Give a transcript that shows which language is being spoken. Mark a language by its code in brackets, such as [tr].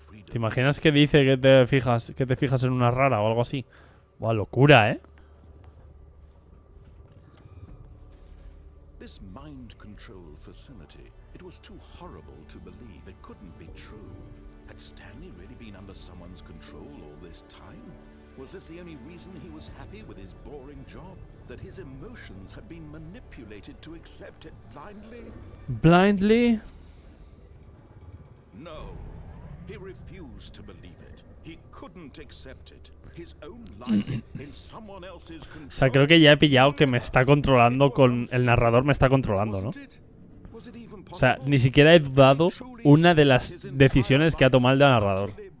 [es] ¿Te imaginas que dice que te fijas en una rara o algo así? Buah, locura, ¿eh? [en] This mind control facility, it was too horrible to believe. It couldn't be true. Had Stanley really been under someone's control all this time? Was this the only reason he was happy with his boring job? That his emotions had been manipulated to accept it blindly? Blindly? No. He refused to believe it. He couldn't accept it. His own life in someone else's control. [es] O sea, creo que ya he pillado que me está controlando con... El narrador me está controlando, ¿no? O sea, ni siquiera he dudado una de las decisiones que ha tomado el narrador.